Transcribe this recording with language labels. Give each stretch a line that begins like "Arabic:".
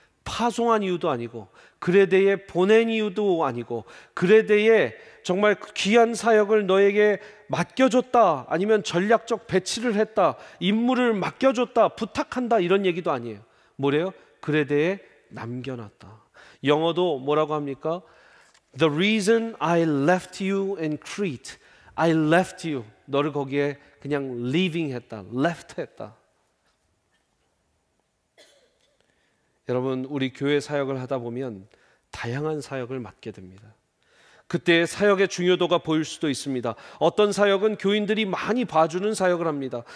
Korean: 파송한 이유도 아니고 그레데에 보낸 이유도 아니고 그레데에 정말 귀한 사역을 너에게 맡겨줬다, 아니면 전략적 배치를 했다, 임무를 맡겨줬다, 부탁한다, 이런 얘기도 아니에요. 뭐래요? 그레데에 남겨놨다. 영어도 뭐라고 합니까?
English: The reason I left you in Crete, I left you.
Korean: 너를 거기에 그냥 leaving 했다, left 했다. 여러분, 우리 교회 사역을 하다 보면 다양한 사역을 맡게 됩니다. 그때 사역의 중요도가 보일 수도 있습니다. 어떤 사역은 교인들이 많이 봐주는 사역을 합니다.